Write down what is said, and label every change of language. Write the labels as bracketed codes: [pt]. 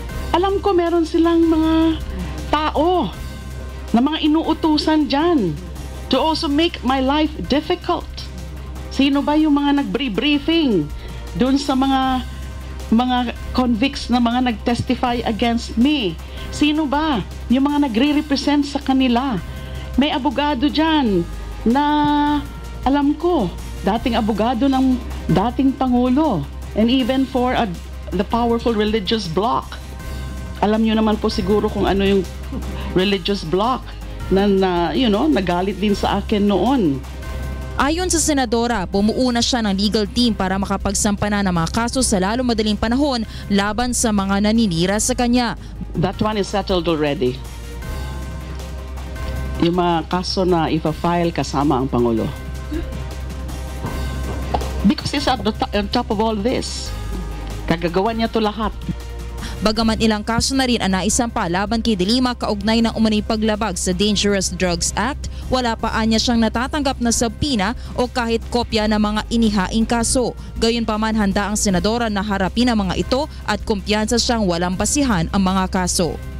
[tl] Alam ko meron silang mga tao na mga inuutusan dyan [en] to also make my life difficult. [tl] Sino ba yung mga nag-briefing dun sa mga convicts na mga nag-testify against me? Sino ba yung mga nagre-represent sa kanila? May abogado dyan na alam ko, dating abogado ng dating Pangulo, [en] and even for the powerful religious bloc. [tl] Alam nyo naman po siguro kung ano yung religious bloc na nagalit din sa akin noon. Ayon sa senadora, bumuuna siya ng legal team para makapagsampa na ng mga kaso sa lalo madaling panahon laban sa mga naninira sa kanya. [en] That one is settled already. [tl] Yung mga kaso na ipa-file kasama ang Pangulo. [en] Because he's on top of all this. [tl] Kagagawa niya to lahat. Bagaman ilang kaso na rin ang naisampa laban kay De Lima kaugnay ng umano'y paglabag sa Dangerous Drugs Act, wala pa anya siyang natatanggap na subpoena o kahit kopya ng mga inihaing kaso. Gayunpaman, handa ang senadora na harapin ang mga ito at kumpiyansa siyang walang basihan ang mga kaso.